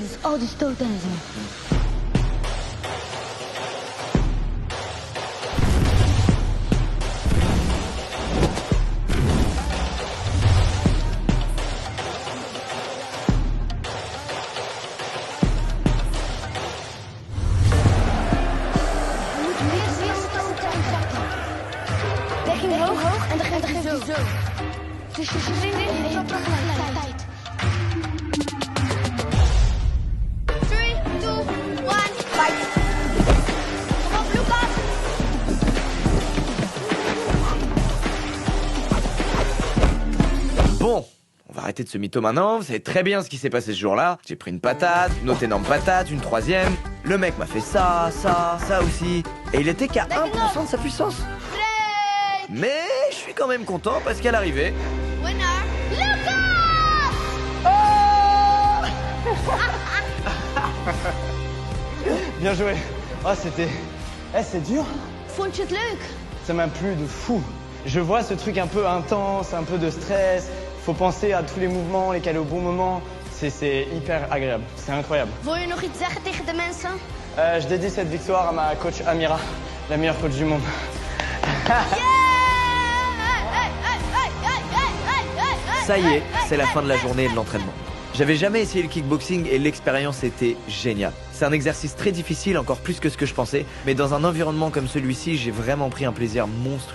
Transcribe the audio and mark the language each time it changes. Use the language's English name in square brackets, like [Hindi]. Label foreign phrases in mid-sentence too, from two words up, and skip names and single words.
[Dutch] Dus al die stoten en zo. Hoog en dan geef je zo. Dus je springt en je tegelijkertijd. 3, 2, 1, fight. Kom op, Lucas. [French] Bon, on va arrêter de se mytho maintenant, vous savez très bien ce qui s'est passé ce jour-là. J'ai pris une patate, une autre énorme patate, une troisième. Le mec m'a fait ça, ça, ça aussi. Et il était qu'à 1% de sa puissance. Mais je suis quand même content parce qu'à l'arrivée... Winner, Lucas! Bien joué. Oh, c'était... Eh, c'est dur. [Dutch] Vond je het leuk? [French] Ça m'a plu de fou. Je vois ce truc un peu intense, un peu de stress. Faut penser à tous les mouvements, les caler au bon moment. C'est hyper agréable. C'est incroyable. [Dutch] Wil je nog iets zeggen tegen de mensen? [French] Je dédie cette victoire à ma coach Amira, la meilleure coach du monde. Ça y est, c'est la fin de la journée et de l'entraînement. J'avais jamais essayé le kickboxing et l'expérience était géniale. C'est un exercice très difficile, encore plus que ce que je pensais, mais dans un environnement comme celui-ci, j'ai vraiment pris un plaisir monstrueux.